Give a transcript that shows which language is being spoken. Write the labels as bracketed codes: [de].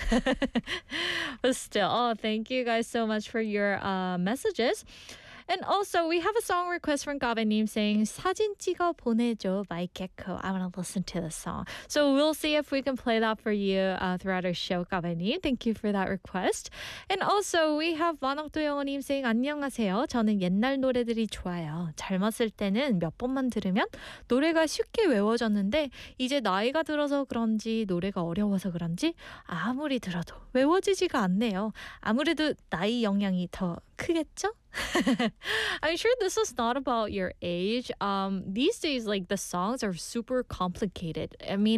[en] But still, oh, thank you guys so much for your messages. And also, we have a song request from Gavin님 saying, 사진 찍어 보내줘 by Gecko. I want to listen to the song. So we'll see if we can play that for you throughout our show, Gavin님. Thank you for that request. And also, we have 만학도영호님 saying, [ko] 안녕하세요. 저는 옛날 노래들이 좋아요. 젊었을 때는 몇 번만 들으면 노래가 쉽게 외워졌는데 이제 나이가 들어서 그런지 노래가 어려워서 그런지 아무리 들어도 외워지지가 않네요. 아무래도 나이 영향이 더 크겠죠? [en] I'm sure this is not about your age. These days, like, the songs are super complicated. I mean,